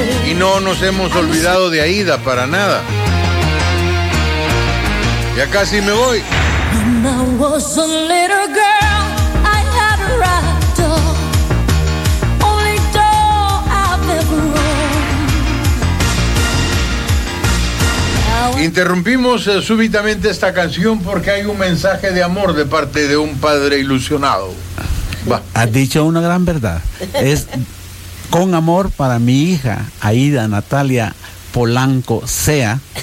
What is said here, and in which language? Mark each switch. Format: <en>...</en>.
<es>Y no nos hemos olvidado de Aida para nada. Ya casi me voy.</es> <en>When I was a little girl, I had a rat doll, only doll I've ever</en> <es>Interrumpimos súbitamente esta canción porque hay un mensaje de amor de parte de un padre ilusionado. Va. Has dicho una gran verdad. Es con amor para mi hija, Aida Natalia Polanco Sea.</es>